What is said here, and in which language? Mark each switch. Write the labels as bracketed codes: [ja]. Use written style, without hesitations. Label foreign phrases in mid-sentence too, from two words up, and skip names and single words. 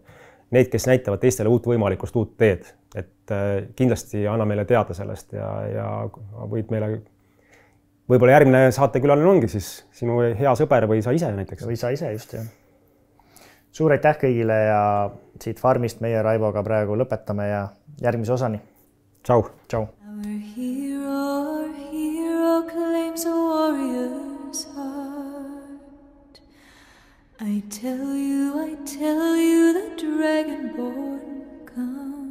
[et] Need, kes näitavad teistele uut võimalikust, uut teed. Et kindlasti anna meile teada sellest ja võid meile, võib-olla järgmine saatekülaline ongi siis sinu hea sõber või sa ise näiteks. Või sa ise just, jah. Suur aitäh kõigile ja siit farmist meie Raivoga praegu lõpetame ja järgmise osani. Tšau. Tšau. [en] Our hero claims a warrior's heart. I tell you, the dragonborn comes.